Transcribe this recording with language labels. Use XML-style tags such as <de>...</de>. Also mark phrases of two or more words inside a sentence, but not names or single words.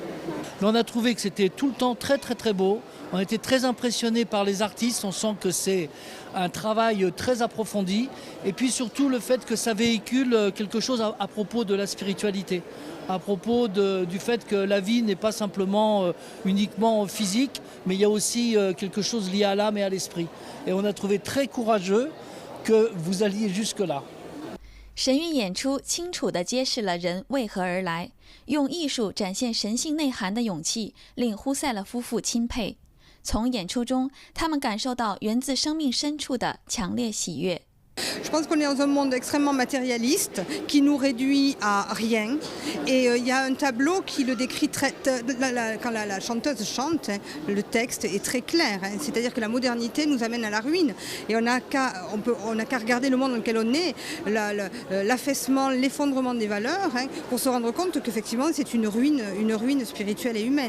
<fr>On a trouvé que c'était tout le temps très très très beau. On était très impressionnés par les artistes, on sent que c'est un travail très approfondi et puis surtout le fait que ça véhicule quelque chose à propos de la spiritualité, à propos du fait que la vie n'est pas simplement uniquement physique, mais il y a aussi quelque chose lié à l'âme et à l'esprit. Et on a trouvé très courageux que vous alliez jusque-là.</fr> <zh>神韵演出清楚地揭示了人为何而来，用艺术展现神性内涵的勇气，令呼塞勒夫妇钦佩。从演出中，他们感受到源自生命深处的强烈喜悦。</zh> <fr>Je pense qu'on est dans un monde extrêmement matérialiste qui nous réduit à rien. Et il y a un tableau qui le décrit quand la chanteuse chante, le texte est très clair. C'est-à-dire que la modernité nous amène à la ruine. Et on n'a qu'à regarder le monde dans lequel on est, l'affaissement, l'effondrement des valeurs, pour se rendre compte qu'effectivement c'est une ruine spirituelle et humaine.</fr>